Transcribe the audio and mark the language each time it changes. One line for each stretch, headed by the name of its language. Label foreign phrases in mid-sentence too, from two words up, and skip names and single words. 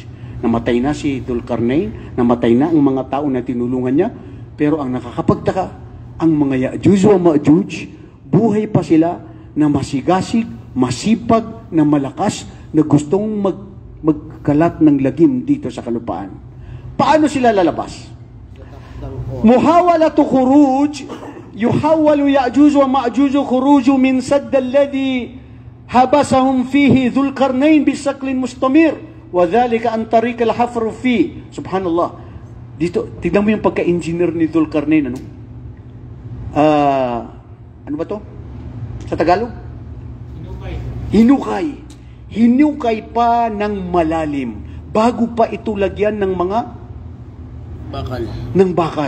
Filipino: Namatay na si Dhul-Qarnayn, namatay na ang mga tao na tinulungan niya, pero ang nakakapagtaka, ang mga Ya'juj o Ma'juj, buhay pa sila na masigasig, masipag, na malakas, na gustong magkalat ng lagim dito sa kalupaan. Paano sila lalabas?
Arabic: محاولة خروج, يحول يأجوج ومأجوج خروج من سد الذي حبسهم فيه ذو القرنين بشكل مستمر وذلك عن طريق الحفر فيه. سبحان الله.
Filipino: Dito, tignan mo yung pagka-engineer ni Dhul-Qarnayn, ano? Ano ba to? Sa Tagalog? Hinukay pa ng malalim bago pa ito lagyan ng mga bakal.